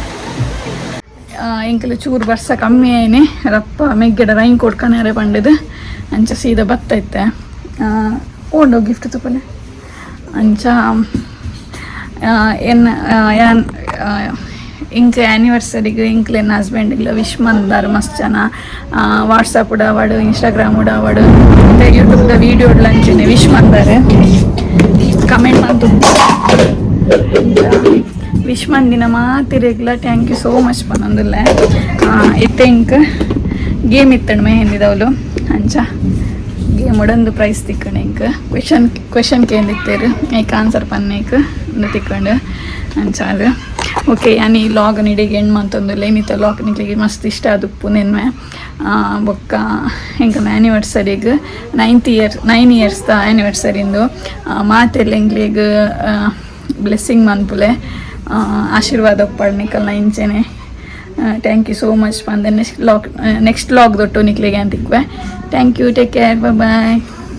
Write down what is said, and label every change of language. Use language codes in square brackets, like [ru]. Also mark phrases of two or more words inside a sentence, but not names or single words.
[tcy] ಎಂಕಲು ಚೂರು ಬರ್ಸ ಕಮ್ಮಿ ಆಯ್ನೆ ರಪ್ಪ ಮೆಗ್ಗೆಡ ರೈನ್ ಕೊಡ್ಕನಾರೆ ಪಂಡದು ಅಂಚ ಸೀದಾ ಬತ್ತೈತೆ ಓಂಡೋ ಗಿಫ್ಟ್ ತುಪ್ಪಲೆ ಅಂಚ ಇಂಕ ಆ್ಯನಿವರ್ಸರಿಗೆ ಇಂಕ್ಲೆ ನನ್ನ ಹಸ್ಬೆಂಡಿಗ್ಲ ವಿಶ್ ಮಂದಾರು ಮಸ್ತ್ ಜನ ವಾಟ್ಸಪ್ ಉಡಾವಾಡು ಇನ್ಸ್ಟಾಗ್ರಾಮ್ ಉಡಾವಾಡು ಮತ್ತು ಯೂಟ್ಯೂಬ್ದ ವೀಡಿಯೋಡ್ಲ ಅಂಚನೆ ವಿಶ್ ಮಂದಾರೆ ಕಮೆಂಟ್ ಮಂತು ವಿಶ್ ಮಂದಿನ ಮಾತಿರೆಗ್ಲ [en] thank you so much [tcy] ಪನ್ನೊಂದುಲ್ಲ ಇತ್ತೆ ಇಂಕ್ ಗೇಮ್ ಇತ್ತಂಡು ಮೆಹಂದಿದವಳು ಅಂಚ ಗೇಮ್ ಉಡೊಂದು ಪ್ರೈಸ್ ತಿಕ್ಕೊಂಡು ಇಂಕ್ ಕ್ವೆಶನ್ ಕೇಂದಿತ್ತೇರು ಐಕ್ ಆನ್ಸರ್ ಪನ್ನೇಕ್ ಒಂದು ತಿಕ್ಕೊಂಡು ಅಂಚ ಅದು ಓಕೆ ಯಾನಿ ಈ ಲಾಗ್ ನಿಡಿಗೆ ಹೆಣ್ಣು ಅಂತಂದಿಲ್ಲ ಏನಿತ್ತ ಲಾಗ್ ನಿಕ್ಲಿಗೆ ಮಸ್ತ್ ಇಷ್ಟ ಅದು ಪುನೆನ್ಮೆ ಬೊಕ್ಕ ಹೆಂಗೆ ಆ್ಯನಿವರ್ಸರಿಗೆ 9 ಇಯರ್ಸ್ದ ಆ್ಯನಿವರ್ಸರಿಂದು ಮಾತೆಲ್ಲ ಎಂಗ್ಲಿಗೆ ಬ್ಲೆಸ್ಸಿಂಗ್ ಮನ್ಪುಲೆ ಆಶೀರ್ವಾದ ಒಪ್ಪಡ್ನಿಕಲ್ನ ಇಂಚೆನೆ [en] thank you so much [tcy] ಬಂದೆ [en] next vlog [tcy] ದೊಟ್ಟು ನಿಕ್ಲಿಗೆ ಅಂತಿಕ್ವೆ [en] thank you take care bye